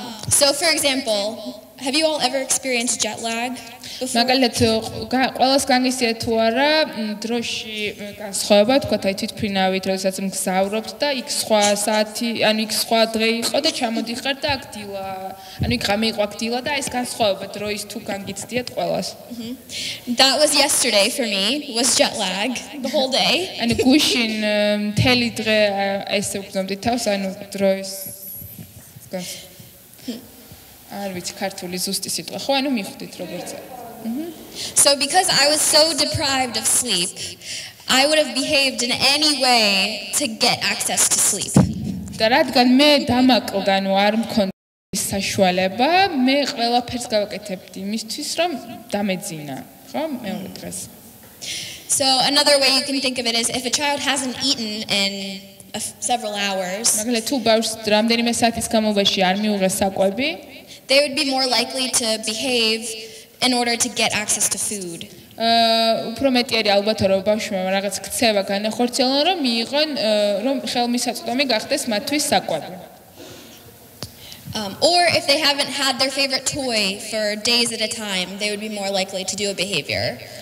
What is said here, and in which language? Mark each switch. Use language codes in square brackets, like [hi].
[en] So for example, have you all ever experienced jet lag before? [ka] მაგალითად ყველას განგისია თუ არა დროში განსხვავება, თქვა აი თვითფრინავით, როდესაც მგზავრობთ და იქ სხვა საათი, ანუ იქ სხვა დღე იყო და ჩამოდიხარ და აქ დილა, ანუ იქ ღამე იყო აქ დილა და ეს განსხვავება დროის თუ განგიცდიათ ყველას. [en] That was yesterday for me, was jet lag the whole day. [ka] ანუ გუშინ მთელი დღე ესე ვგზნობდი თავს, ანუ დროის არ ვიცი ქართული ზუსტი სიტყვა ხო, ანუ მიხვდით როგორც. [en] So because I was so deprived of sleep, I would have behaved in any way to get access to sleep. [ka] და რადგან მე დამაკლდა, ანუ არ მქონდა საშუალება, მე ყველაფერს გავაკეთებდი იმისთვის, რომ დამეძინა, ხო, მეორე დღეს. [en] So another way you can think of it is if a child hasn't eaten in several hours, [ka] მაგალითად თუ ბავშვს რამდენიმე საათის განმავლობაში არ მიუღეს საკვები, [en] they would be more likely to behave in order to get access to food. [ka] უფრო მეტი არის ალბათო რომ ბავშვმა რაღაც ქცევა განახორციელონ, რომ მიიღონ, რომ ხელმისაწვდომი გახდეს მათთვის საკვები. [en] Or if they haven't had their favorite toy for days at a time, they would be more likely to do a behavior.